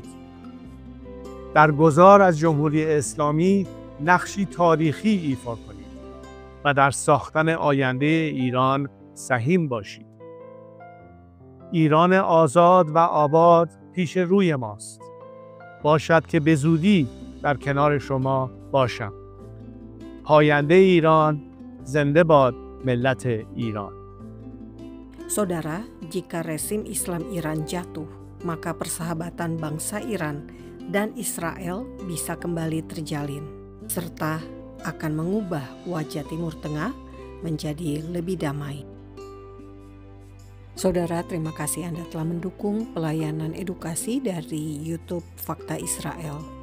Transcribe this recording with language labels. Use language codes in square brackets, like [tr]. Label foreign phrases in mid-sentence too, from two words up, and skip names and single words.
[fa] در گذار از جمهوری اسلامی نقشی تاریخی ایفا کنید و در ساختن آینده ایران سهیم باشید. ایران آزاد و آباد پیش روی ماست. باشد که به زودی در کنار شما باشم. پاینده ایران، زنده باد ملت ایران. [id] Saudara, jika rezim Islam Iran jatuh, maka persahabatan bangsa Iran dan Israel bisa kembali terjalin, serta akan mengubah wajah Timur Tengah menjadi lebih damai. Saudara, terima kasih Anda telah mendukung pelayanan edukasi dari YouTube Fakta Israel.